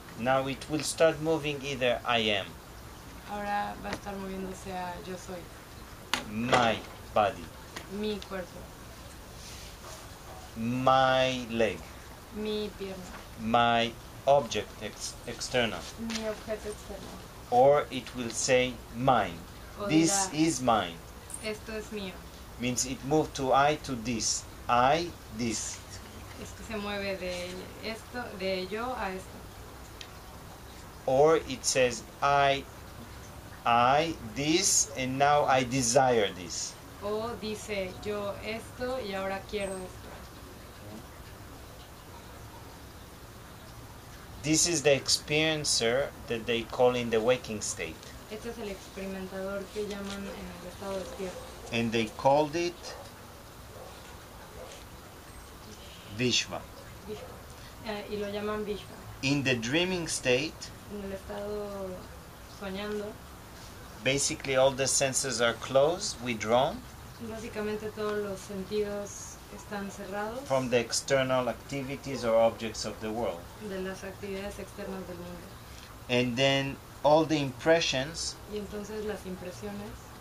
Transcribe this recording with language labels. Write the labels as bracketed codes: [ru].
[en] Now it will start moving either I am, [es] Ahora va a estar moviéndose a yo soy, [en] my body, [es] mi cuerpo, [en] my leg, [es] mi pierna, [en] my object external. [es] mi objeto externo. [en] Or it will say mine. [es] O [en] This [es] dirá, [en] is mine. [es] esto es mío. [en] Means it moved to I to this. I, this. [es] Es que se mueve de esto, de yo a esto. [en] Or it says I, this, and now I desire this. [es] O dice yo esto y ahora quiero esto. [en] This is the experiencer that they call in the waking state. [es] Este es el experimentador que llaman en el estado despierto. [en] And they called it Vishva. [es] Y lo llaman Vishva. [en] In the dreaming state, [es] En el estado soñando, [en] basically all the senses are closed, withdrawn [es] básicamente todos los sentidos están cerrados [en] from the external activities or objects of the world. [es] de las actividades externas del mundo. [en] And then all the impressions [es] Y entonces las impresiones